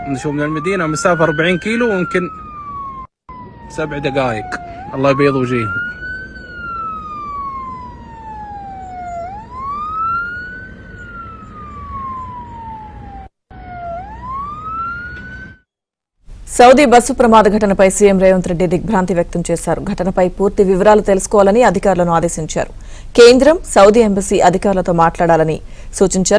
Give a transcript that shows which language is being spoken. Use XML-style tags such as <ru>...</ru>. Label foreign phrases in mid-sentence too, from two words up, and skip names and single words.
<ar>نشوف من المدينة مسافة 40 كيلو ويمكن 7 دقائق. الله يبيض وجيههم.</ar> <te>సౌదీ బస్సు ప్రమాద ఘటనపై సీఎం రేవంత్ రెడ్డి దిగ్భ్రాంతి వ్యక్తం చేశారు. ఘటనపై పూర్తి వివరాలు తెలుసుకోవాలని అధికారులను ఆదేశించారు. కేంద్రం, సౌదీ ఎంబసీ అధికారులతో మాట్లాడాలని సూచించారు.</te>